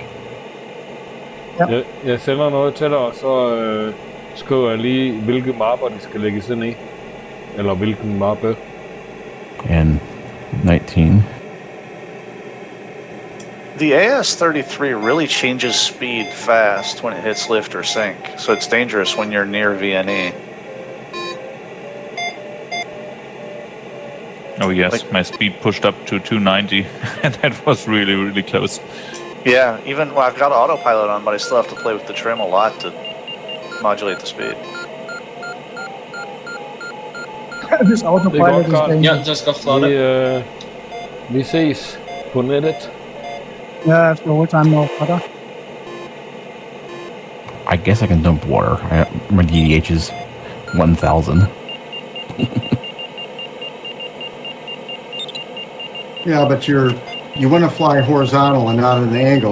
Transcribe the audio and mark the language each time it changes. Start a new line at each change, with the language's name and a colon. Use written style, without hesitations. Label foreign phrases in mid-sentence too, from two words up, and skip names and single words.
Danish: Ja. Jeg sender noget til dig, og så skriver jeg lige, hvilke mapper de skal lægges ind i. Eller hvilken mappe.
English: And 19. The AS-33 really changes speed fast when it hits lift or sink, so it's dangerous when you're near VNE. Oh yes, my speed pushed up to 290, and that was really, really close. Yeah, even well, I've got autopilot on, but I still have to play with the trim a lot to modulate the speed. This autopilot is dangerous. Yeah, just got flooded.
Danish: Vi ses på nettet.
English: Yeah, after the whole time no water. I guess I can dump water. My DDH is 1,000. Yeah, but you want to fly horizontal and not at an angle.